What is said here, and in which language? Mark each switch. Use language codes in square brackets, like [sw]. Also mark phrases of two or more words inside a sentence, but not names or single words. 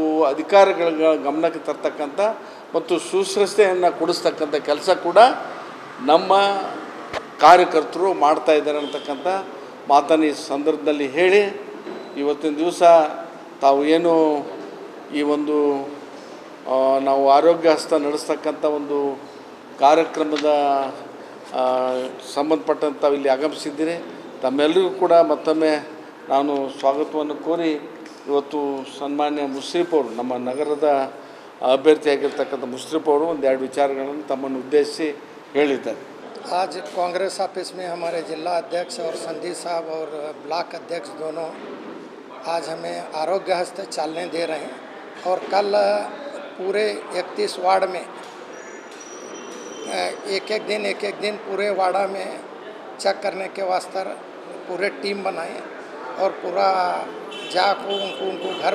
[kn] ಅಧಿಕಾರಿಗಳ ಗಮನಕ್ಕೆ ತರ್ತಕ್ಕಂಥ ಮತ್ತು ಸುಶ್ರತೆಯನ್ನು ಕೊಡಿಸ್ತಕ್ಕಂಥ ಕೆಲಸ ಕೂಡ ನಮ್ಮ ಕಾರ್ಯಕರ್ತರು ಮಾಡ್ತಾಯಿದ್ದಾರೆ ಅಂತಕ್ಕಂಥ ಮಾತನ್ನು ಈ ಸಂದರ್ಭದಲ್ಲಿ ಹೇಳಿ, ಇವತ್ತಿನ ದಿವಸ ತಾವು ಏನು ಈ ಒಂದು ನಾವು ಆರೋಗ್ಯ ಹಸ್ತ ನಡೆಸ್ತಕ್ಕಂಥ ಒಂದು ಕಾರ್ಯಕ್ರಮದ ಸಂಬಂಧಪಟ್ಟಂಥ ಇಲ್ಲಿ ಆಗಮಿಸಿದ್ದೀರಿ. ತಮ್ಮೆಲ್ಲರಿಗೂ ಕೂಡ ಮತ್ತೊಮ್ಮೆ ನಾನು ಸ್ವಾಗತವನ್ನು ಕೋರಿ ಇವತ್ತು ಸನ್ಮಾನ್ಯ ಮುಷ್ರಿಫ್ ಅವರು, ನಮ್ಮ ನಗರದ ಅಭ್ಯರ್ಥಿಯಾಗಿರ್ತಕ್ಕಂಥ ಮುಷ್ರಿಫ್ ಅವರು ಒಂದೆರಡು ವಿಚಾರಗಳನ್ನು ತಮ್ಮನ್ನು ಉದ್ದೇಶಿಸಿ ಹೇಳಿದ್ದಾರೆ. [hi] आज कांग्रेस ऑफिस में हमारे जिला अध्यक्ष और संधी साहब और ब्लॉक अध्यक्ष दोनों आज हमें आरोग्य हस्त चलने दे रहे हैं और कल पूरे 31 वार्ड में एक एक दिन पूरे वार्डा में चेक करने के वास्ते पूरे टीम बनाए और पूरा जाको उनको घर